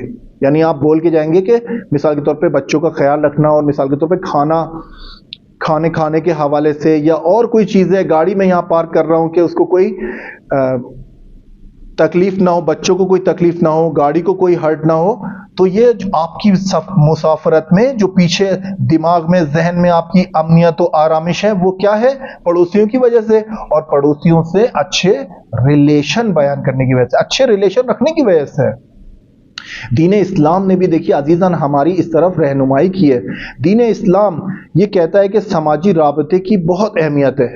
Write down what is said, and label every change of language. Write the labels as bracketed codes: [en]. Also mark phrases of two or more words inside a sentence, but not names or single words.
[ur] یعنی آپ بول کے جائیں گے کہ مثال کے طور پہ بچوں کا خیال رکھنا، اور مثال کے طور پہ کھانے کے حوالے سے، یا اور کوئی چیزیں گاڑی میں یہاں پارک کر رہا ہوں کہ اس کو کوئی تکلیف نہ ہو، بچوں کو کوئی تکلیف نہ ہو، گاڑی کو کوئی ہرٹ نہ ہو. تو یہ جو آپ کی مسافرت میں جو پیچھے دماغ میں، ذہن میں آپ کی [fa] امنیت و آرامش [ur] ہے، وہ کیا ہے؟ پڑوسیوں کی وجہ سے، اور پڑوسیوں سے اچھے ریلیشن بیان کرنے کی وجہ سے، اچھے ریلیشن رکھنے کی وجہ سے. دین اسلام نے بھی دیکھیے عزیزان ہماری اس طرف رہنمائی کی ہے. دین اسلام یہ کہتا ہے کہ سماجی رابطے کی بہت اہمیت ہے.